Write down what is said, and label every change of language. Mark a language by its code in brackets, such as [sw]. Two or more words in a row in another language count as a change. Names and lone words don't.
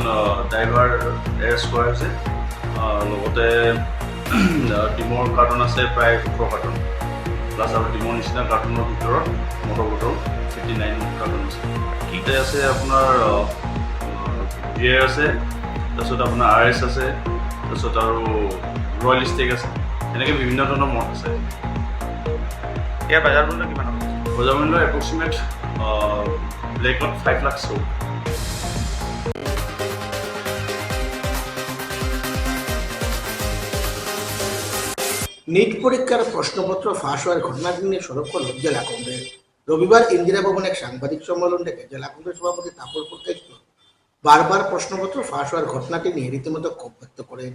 [en] driver arrest [as] কৰা হৈছে লগতে ডিমৰ কাৰ্টুন আছে প্ৰায় 18 কাৰ্টুন প্লাছ আৰু ডিমৰ নিচিনা কাৰ্টুনৰ ভিতৰত মদৰ বটল 59 কাৰ্টুন আছে তাতে আছে আপোনাৰ বিয়েৰ আছে তাৰপিছত আপোনাৰ RS আছে তাৰপিছত আৰু ৰয়েল ষ্টেক আছে এনেকৈ বিভিন্ন ধৰণৰ মদ আছে ইয়াৰ বজাৰ মূল্য কিমান হ'ব বজাৰ মূল্য এপ্ৰক্সিমেট ব্লেকত 5 লাখ চৌ [bn] নিট পরীক্ষার প্রশ্নপত্র ফাঁস হওয়ার ঘটনাটি নিয়ে সরব করল জেলা কংগ্রেস। রবিবার ইন্দিরা ভবনে এক সাংবাদিক সম্মেলন থেকে জেলা কংগ্রেস সভাপতি তাপর পুরকাইত বারবার প্রশ্নপত্র ফাঁস হওয়ার ঘটনাটি নিয়ে রীতিমতো ক্ষোভ ব্যক্ত করেন।